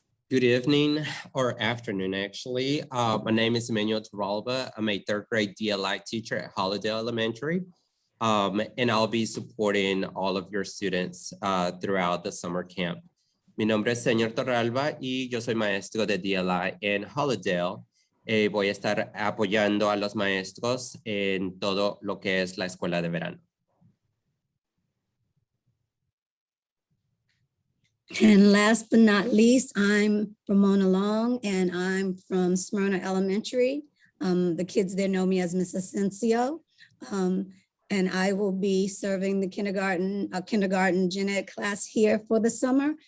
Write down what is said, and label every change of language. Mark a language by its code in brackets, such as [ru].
[en] Good evening or afternoon, actually. My name is Emmanuel Torralba. I'm a third grade DLI teacher at Hollydale Elementary, and I'll be supporting all of your students throughout the summer camp. [es] Mi nombre es Señor Torralba y yo soy maestro de DLI en Hollydale. Voy a estar apoyando a los maestros en todo lo que es la escuela de verano. [en] And last but not least, I'm Ramona Long, and I'm from Smyrna Elementary. The kids there know me as Miss Asensio. And I will be serving the kindergarten gen ed class here for the summer.